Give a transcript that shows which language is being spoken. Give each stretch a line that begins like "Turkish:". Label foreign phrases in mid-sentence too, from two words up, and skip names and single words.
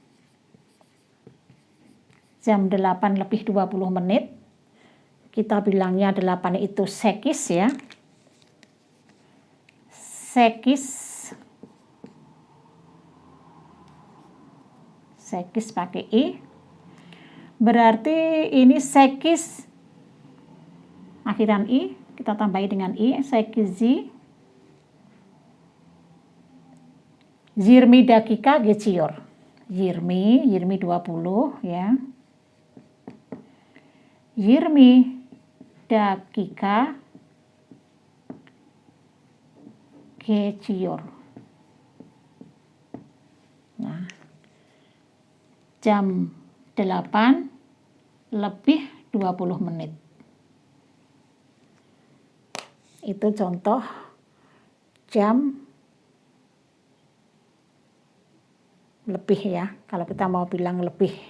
Indonesian: Jam 8 lebih 20 menit, kita bilangnya 8 itu sekis ya. Sekis pakai I. Berarti ini sekis akhiran I, kita tambahi dengan I, sekizi.
Turkish: Yirmi dakika geçiyor. Yirmi 20 ya. Yirmi dakika geçiyor.
Indonesian: Nah, jam 8 lebih 20 menit. Itu contoh jam lebih ya, kalau kita mau bilang lebih.